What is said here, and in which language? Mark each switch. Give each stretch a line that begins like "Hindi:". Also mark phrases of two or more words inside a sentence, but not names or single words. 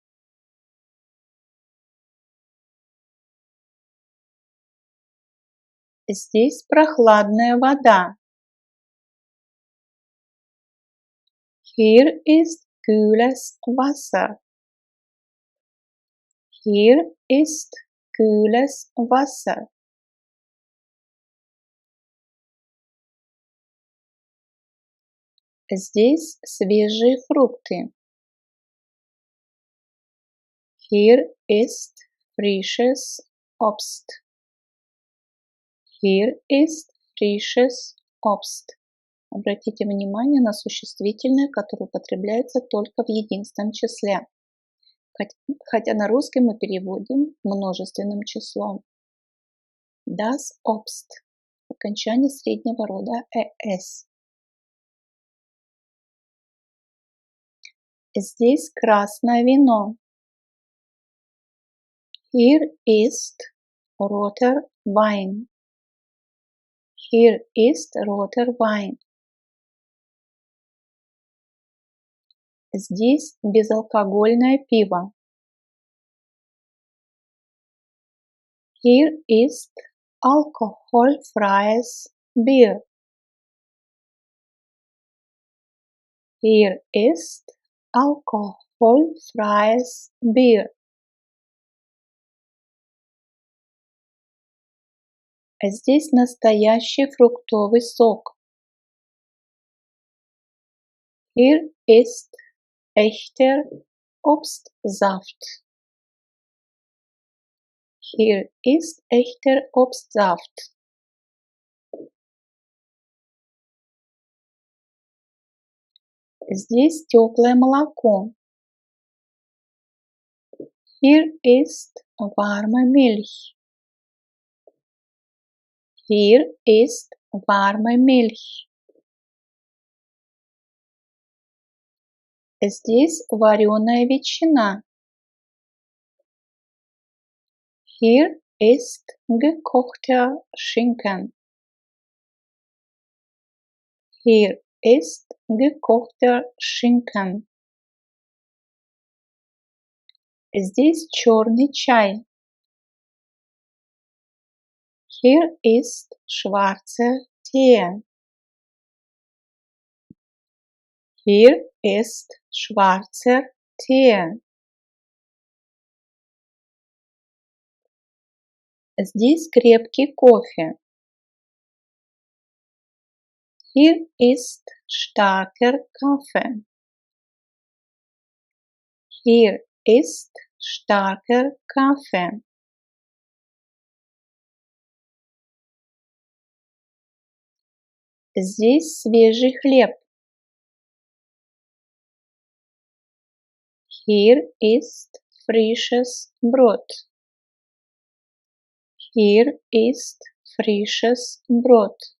Russian: Здесь прохладная вода.
German: Hier ist kühles Wasser. Hier ist kühles Wasser.
Russian: Здесь свежие фрукты.
German: Hier ist frisches Obst. Hier ist frisches Obst.
Russian: Обратите внимание на существительное, которое употребляется только в единственном числе. Хотя на русский мы переводим множественным числом.
German: Das Obst.
Russian: Окончание среднего рода «es». Здесь красное вино.
German: Hier ist roter Wein. Hier ist roter Wein.
Russian: Здесь безалкогольное пиво.
German: Hier ist alkoholfreies Bier. Hier ist alkoholfreies Bier.
Russian: Здесь настоящий фруктовый сок.
German: Hier ist echter Obstsaft. Hier ist echter Obstsaft.
Russian: Здесь теплое молоко.
German: Hier ist warme Milch. Hier ist warme Milch.
Russian: Здесь вареная ветчина.
German: Hier ist gekochter Schinken. Hier ist gekochter Schinken.
Russian: Здесь черный чай.
German: Hier ist schwarzer Tee. Hier ist schwarzer Tee.
Russian: Здесь крепкий кофе.
German: Hier ist starker Kaffee. Hier ist starker Kaffee.
Russian: Здесь свежий хлеб.
German: Hier ist frisches Brot. Hier ist frisches Brot.